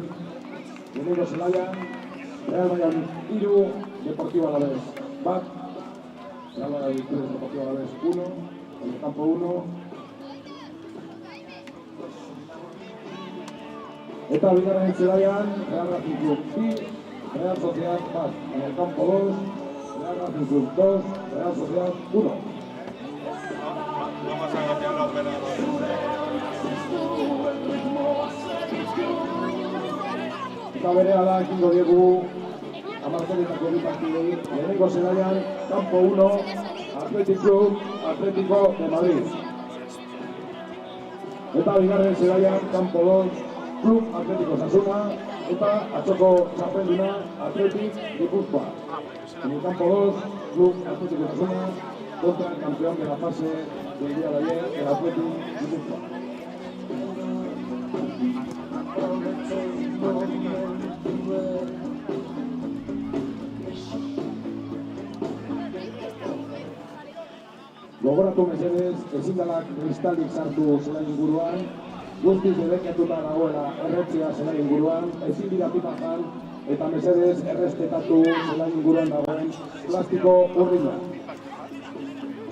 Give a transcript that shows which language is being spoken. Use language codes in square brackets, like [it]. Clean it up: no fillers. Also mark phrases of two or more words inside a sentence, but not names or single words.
[eu] Lehenengo zelaian, [es] Real Valladolid 3, Deportivo Alavés 1, Real Valladolid 3, Deportivo Alavés 1, en el campo 1. [eu] Eta bigarren zelaian, [es] Real Racing Club 2, Real Sociedad 1, en el campo 2, Real Racing Club 2, Real Sociedad 1. Vamos a cambiar la operadora. [eu] Eta berehala ekingo diegu 10etako bi partidei. Lehenengo zelaian, [es] campo 1, Athletic Club Atlético de Madrid. [eu] Eta bigarren zelaian, campo 2, Club Atlético Osasuna, eta atzoko txapelduna Athletic Gipuzkoa. [es] En el campo 2, Club Atlético Osasuna contra el campeón de la fase del día de ayer, el Athletic Gipuzkoa. [eu] Gogoratu mesedez, ezin dela kristalik sartu zelai inguruan, guztiz debekatuta dagoela erretzea zelai inguruan, ezin dira pipa jan, eta mesedez errespetatu zelai inguruan dagoen plastiko urrina.